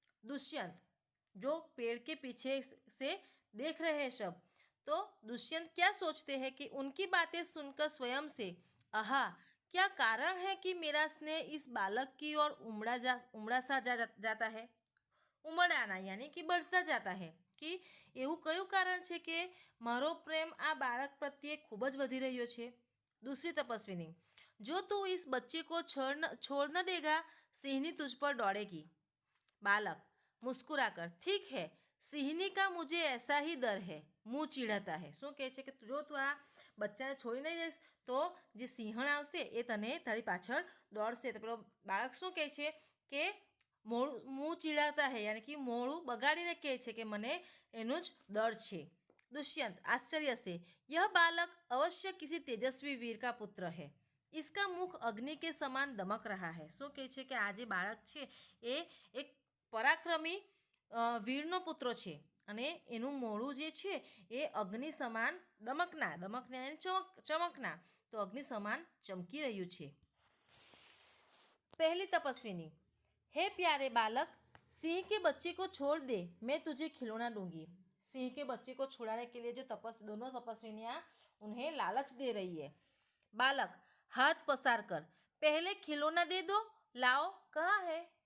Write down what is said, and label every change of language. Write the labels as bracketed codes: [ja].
[hi] दुष्यंत जो पेड़ के पीछे से देख रहे हैं सब, तो दुष्यंत क्या सोचते हैं कि उनकी बातें सुनकर स्वयं से, आहा, क्या कारण है कि मेरा स्नेह इस बालक की ओर उमड़ा सा जाता है? उमड़ाना यानी कि बढ़ता जाता है कि [gu] એવું કયું કારણ છે કે મારો પ્રેમ આ બાળક પ્રત્યે ખૂબ જ વધી રહ્યો છે? [hi] दूसरी तपस्विनी: जो तू इस बच्चे को छोड़ न देगा, सिंहनी तुझ पर दौड़ेगी। बालक मुस्कुराकर, ठीक है, सिंहनी का मुझे ऐसा ही डर है, मुँह चिढ़ाता है। [gu] શું કહે છે કે જો તું આ બચ્ચાને છોડી નહીં જઈશ તો જે સિંહણ આવશે એ તને તારી પાછળ દોડશે। તો પેલો બાળક શું કહે છે કે [hi] मुँह चिढ़ाता है यानी कि [gu] मोड़ू बगाड़ीने कहे छे कि मने एनु ज डर छे। [hi] दुष्यंत आश्चर्य से, यह बालक अवश्य किसी तेजस्वी वीर का पुत्र है। इसका मुख अग्नि के समान दमक रहा है। [gu] શું કહે છે કે આ જે બાળક છે એ એક પરાક્રમી વીરનો પુત્ર છે અને એનું મોઢું જે છે એ અગ્નિ સમાન દમકના यानी ચમકના, તો અગ્નિ સમાન ચમકી રહ્યું છે। [hi] पहली तपस्विनी: हे प्यारे बालक, सिंह के बच्चे को छोड़ दे, मैं तुझे खिलौना दूंगी। सिंह के बच्चे को छुड़ाने के लिए जो दोनों तपस्विनियां उन्हें लालच दे रही है। बालक हाथ पसार कर, पहले खिलौना दे दो, लाओ, कहाँ है?